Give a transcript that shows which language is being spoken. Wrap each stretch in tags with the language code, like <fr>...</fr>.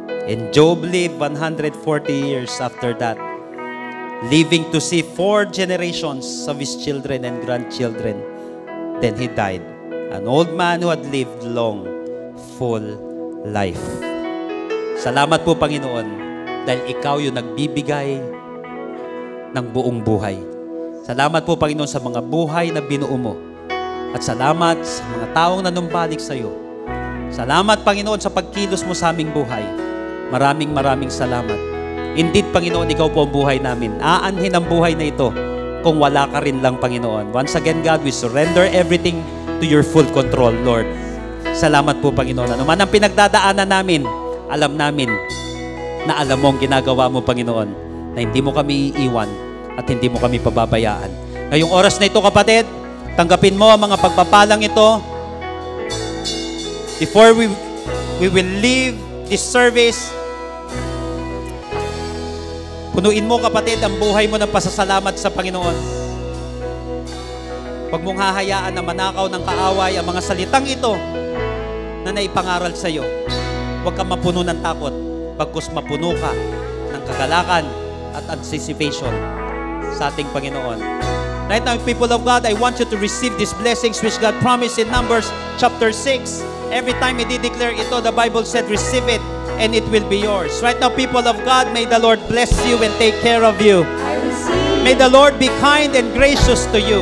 <en>And Job lived 140 years after that, living to see 4 generations of his children and grandchildren. Then he died. An old man who had lived long, full life.</en> <tl>Salamat po, Panginoon, dahil ikaw yung nagbibigay ng buong buhay. Salamat po, Panginoon, sa mga buhay na binuo mo. At salamat sa mga taong nanumbalik sa iyo. Salamat, Panginoon, sa pagkilos mo sa aming buhay. Maraming salamat. Indeed, Panginoon, ikaw po ang buhay namin. Aanhin ang buhay na ito kung wala ka rin lang, Panginoon.</tl> <en>Once again, God, we surrender everything to your full control, Lord.</en> <tl>Salamat po, Panginoon. Ano man ang pinagdadaanan namin, alam namin na alam mo ang ginagawa mo, Panginoon, na hindi mo kami iiwan at hindi mo kami pababayaan. Ngayong oras na ito, kapatid, tanggapin mo ang mga pagpapalang ito.</tl> <en>Before we will leave this service,</en> <tl>punuin mo, kapatid, ang buhay mo ng pasasalamat sa Panginoon. Huwag mong hahayaan na manakaw ng kaaway ang mga salitang ito na naipangaral sa iyo. Huwag kang mapuno ng takot, bagkus mapuno ka ng kagalakan at anticipation sa ating Panginoon.</tl> <en>Right now, people of God, I want you to receive these blessings which God promised in Numbers chapter 6. Every time I declare ito, the Bible said, receive it and it will be yours. Right now, people of God, may the Lord bless you and take care of you. I receive. May the Lord be kind and gracious to you.</en>